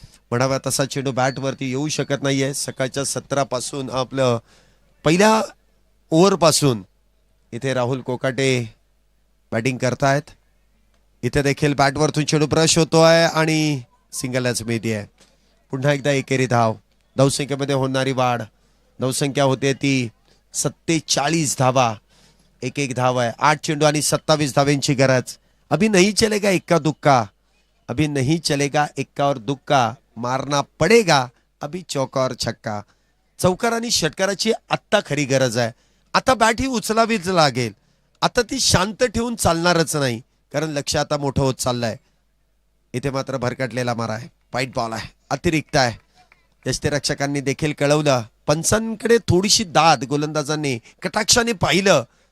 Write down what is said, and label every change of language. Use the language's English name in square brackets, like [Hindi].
[Marathi] म्हणावा तसा चेंडू बॅटवरती येऊ शकत नाहीये. सकाळच्या 17 पासून आपलं पहिल्या ओव्हर पासून इथे राहुल कोकाटे बॅटिंग करतायत. इथे देखील बॅटवरतून चेंडू ब्रश होतोय आणि सिंगलच मिळते आहे. पुन्हा एकदा एकेरी धाव. धावसंख्येमध्ये होणारी वाढ. धावसंख्या होते ती 47 धावा. 1 धाव आहे. 8 चेंडू आणि 27 धाव्यांची गरज. [Hindi] अभी नहीं चलेगा इक्का दुक्का. अभी नहीं चलेगा इक्का और दुक्का. मारना पडेगा अभी चौका और छक्का. [Marathi] चौकार आणि षटकाराची आत्ता खरी गरज आहे. आता बॅट ही उचलावीच लागेल. आता ती शांत ठेवून चालणारच नाही कारण लक्ष आता मोठं होत चाललंय. इथे मात्र भरकटलेला मारा आहे. वाईट बॉल आहे. अतिरिक्त आहे. यष्टीरक्षकांनी देखील कळवलं. पंचांकडे थोडीशी दाद गोलंदाजांनी कटाक्षाने पाहिलं.